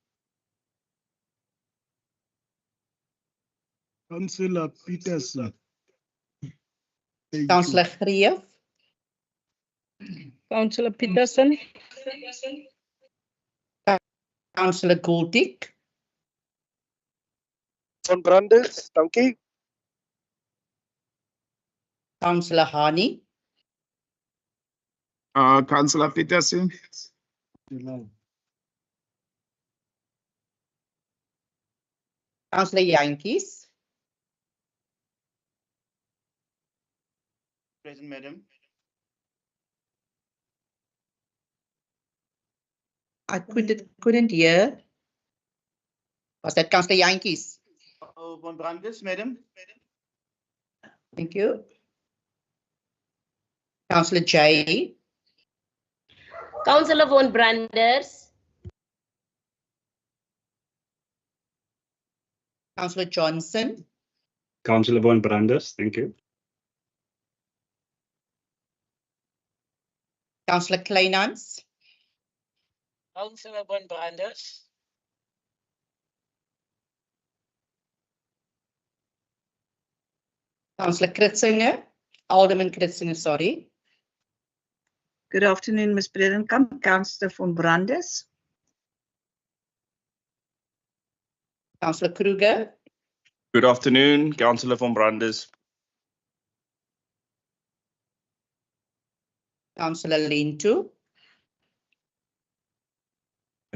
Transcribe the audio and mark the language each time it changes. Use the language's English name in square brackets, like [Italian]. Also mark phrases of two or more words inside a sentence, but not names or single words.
[English] Councillor Peterson. Councillor Greef. Councillor Peterson. Councillor Goldie. Von Brandis, dankie. Councillor Hani. Councillor Peterson. Councillor Jantjies. Present, Madam. I couldn't hear. Was that Councillor Jantjies? Von Brandis, Madam. Thank you. Councillor Jay. Councillor von Branders. Councillor Johnson. Councillor von Brandis, thank you. Councillor Kleinans. Councillor von Brandis. Councillor Kritzinger. Alderman Kritzinger, sorry. Good afternoon, Ms. Bredenkamp. Councillor von Brandis. Councillor Kruger. Good afternoon, Councillor von Brandis. Councillor Lento.